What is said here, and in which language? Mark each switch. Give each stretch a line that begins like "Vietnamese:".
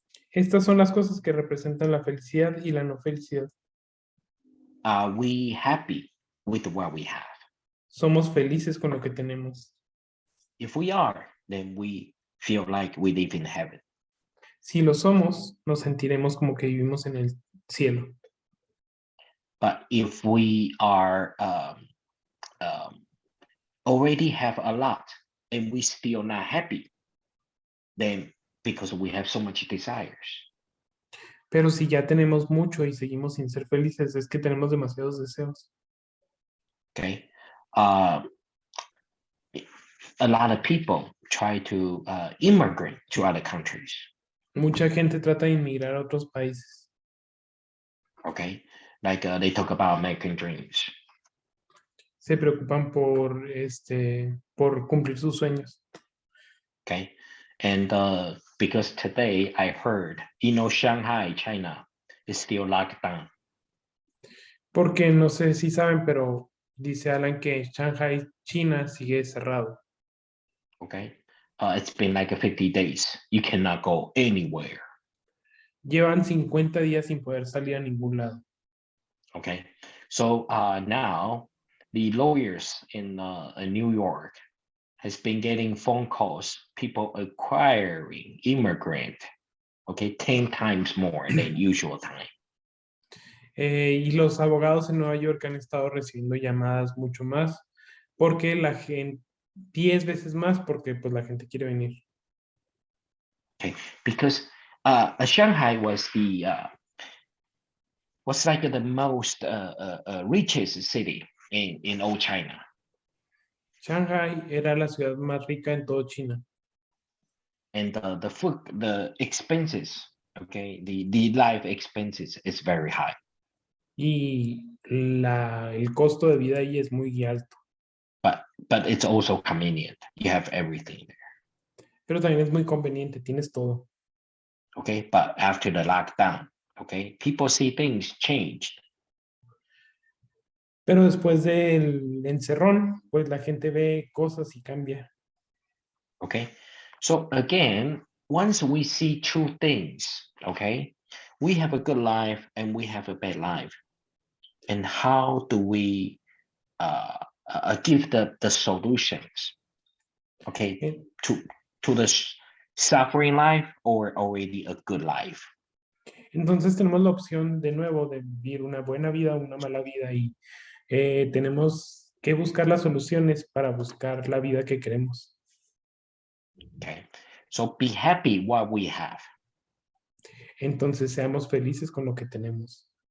Spanish: Estas son las cosas que representan la felicidad y la no felicidad.
English: Are we happy with what we have?
Spanish: Somos felices con lo que tenemos.
English: If we are, then we feel like we live in heaven.
Spanish: Si lo somos, nos sentiremos como que vivimos en el cielo.
English: But if we are already have a lot and we still not happy, then because we have so much desires.
Spanish: Pero si ya tenemos mucho y seguimos sin ser felices, es que tenemos demasiados deseos.
English: Okay, a lot of people try to immigrate to other countries.
Spanish: Mucha gente trata de inmigrar a otros países.
English: Okay, like they talk about American dreams.
Spanish: Se preocupan por cumplir sus sueños.
English: Okay, and because today I heard, Shanghai, China is still locked down.
Spanish: Porque no sé si saben, pero dice Alan que Shanghai, China, sigue cerrado.
English: Okay, it's been like 50 days. You cannot go anywhere.
Spanish: Llevan 50 días sin poder salir a ningún lado.
English: Okay, so now the lawyers in New York has been getting phone calls, people acquiring immigrant, okay, 10 times more than usual time.
Spanish: Y los abogados en Nueva York han estado recibiendo llamadas mucho más, porque la gente, 10 veces más, porque pues la gente quiere venir.
English: Okay, because Shanghai was like the most richest city in old China.
Spanish: Shanghai era la ciudad más rica en todo China.
English: And the expenses, okay, the life expenses is very high.
Spanish: Y el costo de vida ahí es muy alto.
English: But it's also convenient. You have everything there.
Spanish: Pero también es muy conveniente, tienes todo.
English: Okay, but after the lockdown, okay, people see things changed.
Spanish: Pero después del encerrón, pues la gente ve cosas y cambia.
English: Okay, so again, once we see two things, okay, we have a good life and we have a bad life. And how do we give the solutions, okay, Eh, to the suffering life or already a good life?
Spanish: Entonces tenemos la opción de nuevo de vivir una buena vida o una mala vida y tenemos que buscar las soluciones para buscar la vida que queremos.
English: Okay, so be happy what we have.
Spanish: Entonces seamos felices con lo que tenemos.